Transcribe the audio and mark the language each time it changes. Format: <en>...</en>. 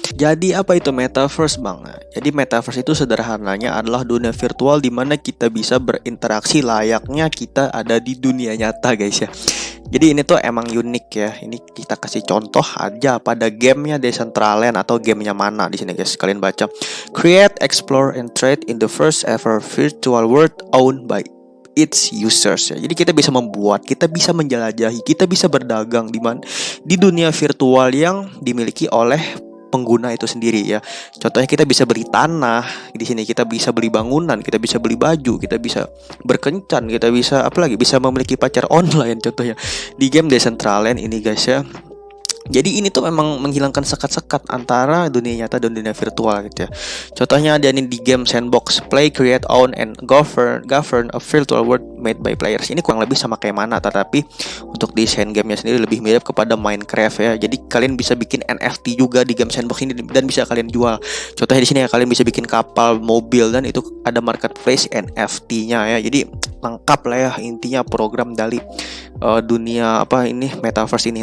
<id>Jadi apa itu Metaverse, Bang? Jadi Metaverse itu sederhananya adalah dunia virtual di mana kita bisa berinteraksi layaknya kita ada di dunia nyata, guys ya. Jadi ini tuh emang unik ya. Ini kita kasih contoh aja pada gamenya Decentraland atau gamenya mana di sini, guys. Kalian baca,</id> <en>create, explore, and trade in the first ever virtual world owned by its users ya.</en> <id>Jadi kita bisa membuat, kita bisa menjelajahi, kita bisa berdagang di dunia virtual yang dimiliki oleh pengguna itu sendiri ya. Contohnya kita bisa beli tanah di sini, kita bisa beli bangunan, kita bisa beli baju, kita bisa berkencan, kita bisa apalagi bisa memiliki pacar online contohnya di game Decentraland ini, guys ya. Jadi ini tuh memang menghilangkan sekat-sekat antara dunia nyata dan dunia virtual gitu ya. Contohnya ada nih di game Sandbox,</id> <en>play, create, own, and govern a virtual world made by players.</en> <id>Ini kurang lebih sama kayak mana, tetapi untuk desain gamenya sendiri lebih mirip kepada Minecraft ya. Jadi kalian bisa bikin NFT juga di game Sandbox ini dan bisa kalian jual. Contohnya di sini ya, kalian bisa bikin kapal, mobil, dan itu ada marketplace NFT-nya ya. Jadi lengkap lah ya intinya program dari dunia Metaverse ini.</id>